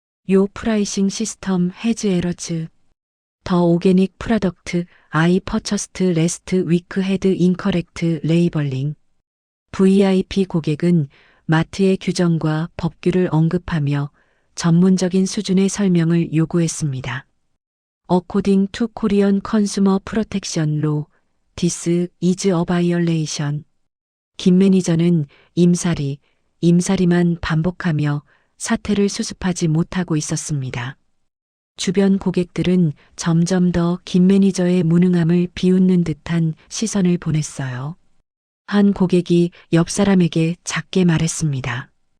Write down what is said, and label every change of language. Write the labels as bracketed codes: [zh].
[en] 요 프라이싱 시스템 해즈 에러즈. 더 오게닉 프로덕트 아이 퍼처스트 레스트 위크 헤드 인커렉트 레이벌링. [ko] VIP 고객은 마트의 규정과 법규를 언급하며 전문적인 수준의 설명을 요구했습니다. [en] According to Korean Consumer Protection Law, this is a violation. [ko] 김 매니저는 임사리만 반복하며 사태를 수습하지 못하고 있었습니다. 주변 고객들은 점점 더 김 매니저의 무능함을 비웃는 듯한 시선을 보냈어요. 한 고객이 옆 사람에게 작게 말했습니다.